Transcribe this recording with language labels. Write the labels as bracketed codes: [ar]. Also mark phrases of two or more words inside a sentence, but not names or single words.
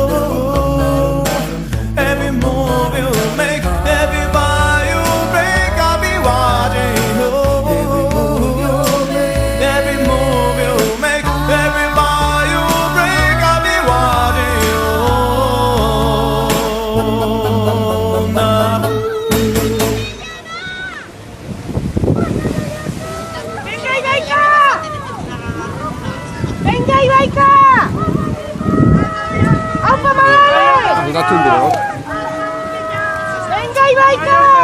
[en] Every move you make, every bow you break, I'll be watching you. Every move you make, every bow you break, I'll be watching you. Nah. [es] ¡Venga, Ibaika! ¡Venga, Ibaika! ¡Aupa, madre! ¡Venga, Ibaika!